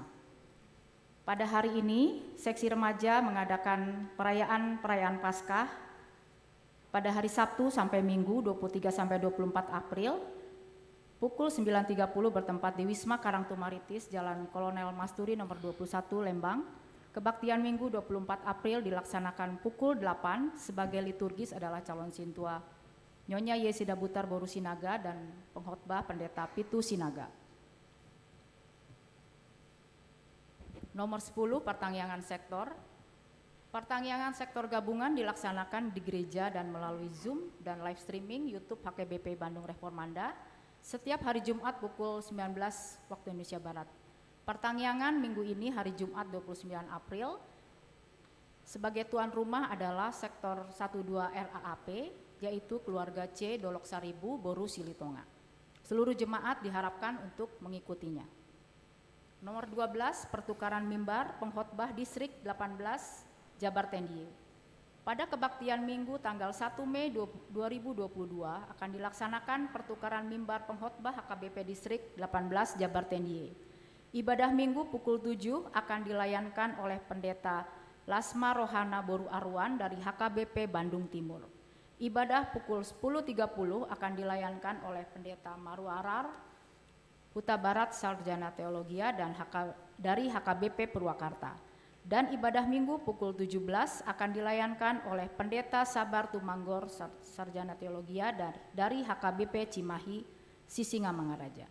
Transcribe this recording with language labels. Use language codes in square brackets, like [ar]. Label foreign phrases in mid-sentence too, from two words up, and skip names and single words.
[id] Pada hari ini, seksi remaja mengadakan perayaan Paskah pada hari Sabtu sampai Minggu 23 sampai 24 April pukul 9.30 bertempat di Wisma Karangtumaritis, Jalan Kolonel Masturi nomor 21 Lembang. Kebaktian Minggu 24 April dilaksanakan pukul 8, sebagai liturgis adalah calon sintua Nyonya Yesida Butar Boru Sinaga dan pengkhotbah Pendeta Pitu Sinaga. Nomor 10, pertangyangan sektor. Pertangyangan sektor gabungan dilaksanakan di gereja dan melalui Zoom dan live streaming YouTube HKBP Bandung Reformanda setiap hari Jumat pukul 19 waktu Indonesia Barat. Pertangyangan minggu ini hari Jumat 29 April sebagai tuan rumah adalah sektor 12 RAAP, yaitu keluarga C Dolok Saribu Boru Silitonga. Seluruh jemaat diharapkan untuk mengikutinya. Nomor 12, pertukaran mimbar pengkhotbah distrik 18 Jabar Tendiye. Pada kebaktian Minggu tanggal 1 Mei 2022 akan dilaksanakan pertukaran mimbar pengkhotbah HKBP distrik 18 Jabar Tendiye. Ibadah Minggu pukul 7 akan dilayankan oleh Pendeta Lasma Rohana Boru Arwan dari HKBP Bandung Timur. Ibadah pukul 10.30 akan dilayankan oleh Pendeta Marwarar Huta Barat Sarjana Teologia dan dari HKBP Purwakarta. Dan ibadah Minggu pukul 17 akan dilayankan oleh Pendeta Sabar Tumanggor Sarjana Teologia dari HKBP Cimahi Sisingamangaraja.